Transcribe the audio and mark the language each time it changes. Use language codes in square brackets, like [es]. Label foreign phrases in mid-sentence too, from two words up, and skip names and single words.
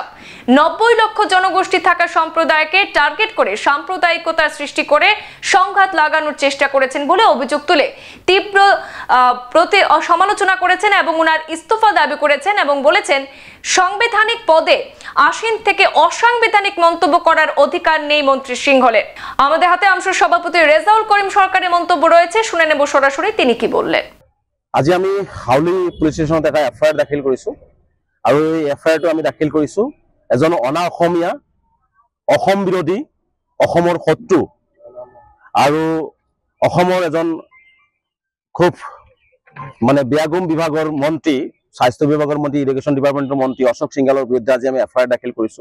[bn] 90 লক্ষ জনগোষ্ঠী থাকা সম্প্রদায়কে টার্গেট করে সাম্প্রদায়িকতার সৃষ্টি করে সংঘাত লাগানোর চেষ্টা করেছেন বলে অভিযোগ তুলে তীব্র সমালোচনা করেছেন এবং ওনার ইস্তফা দাবি করেছেন এবং বলেছেন, সাংবিধানিক পদে আসীন থেকে অসাংবিধানিক মন্তব্য করার অধিকার নেই মন্ত্রী সিংহলের। আমাদের হাতে আমসুর সভাপতি রেজাউল করিম সরকারের মন্তব্য রয়েছে, শুনে নেব সরাসরি তিনি কি বললেন। [as] আজি আমি হাউলি [en] police station [as] এটা এফআইআর দাখিল কৰিছো আৰু এই এফআইআৰটো আমি দাখিল কৰিছো এজন অনা অসমীয়া, অসম বিৰোধী, অসমৰ শত্ৰু আৰু অসমৰ এজন খুব ব্যাগুম বিভাগৰ মন্ত্ৰী, স্বাস্থ্য বিভাগৰ মন্ত্ৰী, [en] irrigation department [as] মন্ত্ৰী অশোক সিংহলৰ বিৰুদ্ধে আজি আমি এফআইআৰ দাখিল কৰিছো।